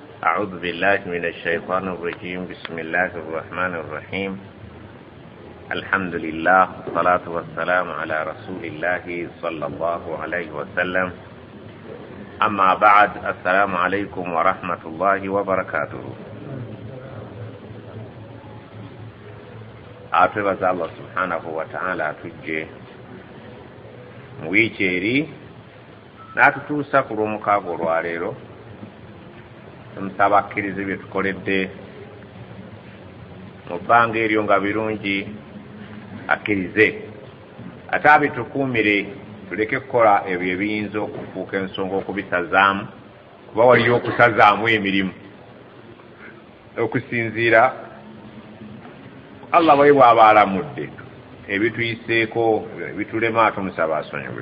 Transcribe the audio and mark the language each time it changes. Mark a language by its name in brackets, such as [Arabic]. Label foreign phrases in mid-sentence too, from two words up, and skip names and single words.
[Arabic] أعوذ بالله من الشيطان الرجيم بسم الله الرحمن الرحيم الحمد لله والصلاة والسلام على رسول الله صلى الله عليه وسلم أما بعد السلام عليكم ورحمة الله وبركاته. [Ganda] Atwebaza Allah [Arabic] سبحانه وتعالى [Ganda] atujje mu wiiki eri n'atutuusa ku lw'omukaaga olwaleero. Tumusaba akkirize bye tukoledde mu bbanga eryo nga birungi akkirize ate abitukuumire tuleke kukola ebyo ebiyinza okufuuka ensonga okubisazaamu kuba waliyo okusazaamu emirimu okusinziira Allah bwe bw'aba alamudde ebituyiseeko ebitulema tumusaba asonyiwe.